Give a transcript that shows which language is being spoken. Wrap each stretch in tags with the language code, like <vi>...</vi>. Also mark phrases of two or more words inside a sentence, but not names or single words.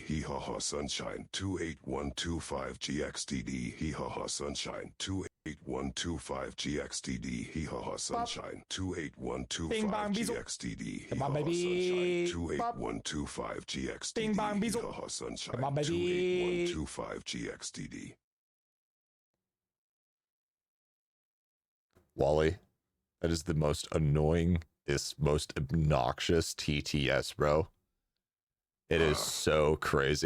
<en>Hee ha ha sunshine 28125 GXDD. Hee ha ha sunshine 28125 GXDD. Hee ha ha sunshine 28125 GXDD. Come on, baby. 28125 GXDD. Bing bong Hee beezle. ha ha sunshine Come on, baby. 28125 GXDD. Wally, that is the most annoying, most obnoxious TTS, bro. It is so crazy.</en>